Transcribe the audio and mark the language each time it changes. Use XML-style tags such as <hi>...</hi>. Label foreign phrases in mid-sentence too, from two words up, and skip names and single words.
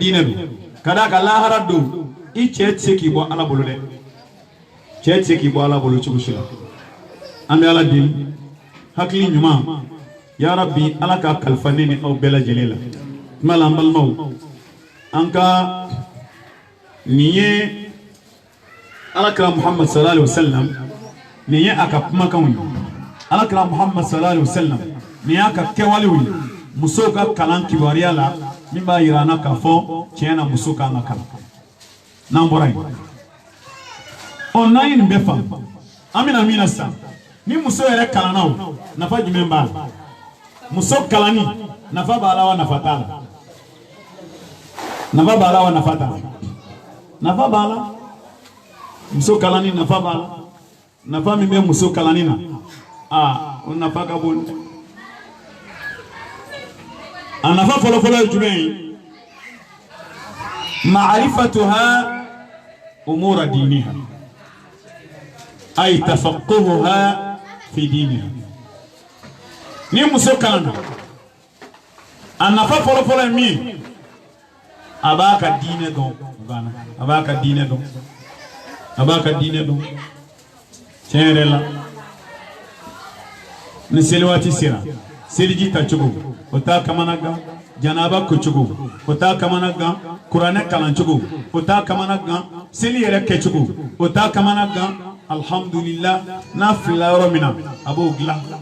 <bm>diinɛ don ka d'a kan lahara don i cɛ tɛ se k'i bɔ ala bolo dɛ cɛ tɛ se k'i bɔ ala bolo cogo si la an bɛ ala deli hakili ɲuman</bm> <ar>يا ربي</ar> <bm>ala ka kalifa ne ni aw bɛɛ lajɛlen la kuma la an balimaw an ka nin ye alakira muhammad</bm> <ar>صلى الله عليه وسلم</ar> <bm>nin ye a ka kumakanw ye alakira muhammad</bm> <ar>صلى الله عليه وسلم</ar> <bm>nin y'a ka kɛwalew ye musow ka kalan kibaruya la min b'a yira an na k'a fɔ tiɲɛ na muso kan ka kalan n'an bɔra yen n'an ye nin bɛɛ faamu an bɛna min na sisan ni muso yɛrɛ kalanna o nafa jumɛn b'a la muso kalanni nafa b'a la wa nafa t'a la nafa b'a la wa nafa t'a la nafa b'a la muso kalanni nafa b'a la nafa min bɛ muso kalanni na o nafa ka bon a nafa fɔlɔfɔlɔ ye jumɛn ye</bm> <ar>معرفتها أمور دينها أي تفقهها في دينها</ar> <bm>ni muso kalanna a nafa fɔlɔfɔlɔ ye min a b'a ka diinɛ dɔn a b'a ka diinɛ dɔn a b'a ka diinɛ dɔn tiɲɛ yɛrɛ la ni seli waati sera seliji ta cogo o t'a kamana gan janaba ko cogo o t'a kamana gan kuranɛ kalan cogo o t'a kamana gan seli yɛrɛ kɛ cogo o t'a kamana gan alhamdulillah n'a filila yɔrɔ min na a b'o dilan</bm>